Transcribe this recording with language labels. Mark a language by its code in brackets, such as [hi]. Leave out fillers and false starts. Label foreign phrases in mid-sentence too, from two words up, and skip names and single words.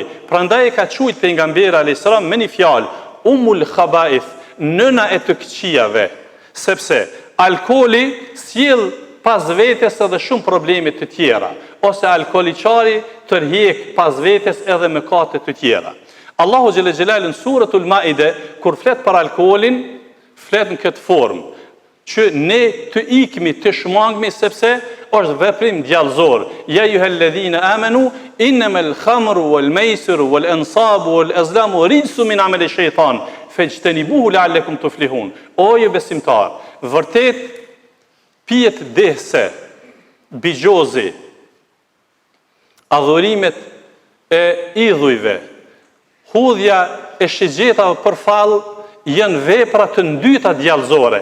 [sq] Prandaj ka quajtur pejgamberi alayhis salam me një fjalë, [ar] أم الخبائث, [sq] nëna e të këqijave, sepse alkooli sjell pas vetes edhe shumë probleme të tjera, ose alkooliçari tërhiq pas vetes edhe mëkate të tjera. Allahu [ar] جل جلاله [sq] në suratul Maide, kur flet për alkoolin, flet në këtë formë, që ne të ikmi, të shmangmi, sepse është veprim djallëzor. [ar] يا أيها الذين آمنوا إنما الخمر والميسر والأنصاب والأزلام رجس من عمل الشيطان فاجتنبوه لعلكم تفلحون. [sq] O ju besimtar, vërtet pijet dehse, bigjozi, adhurimet e idhujve, hudhja e shigjetave për fallë janë vepra të ndyta djallëzore.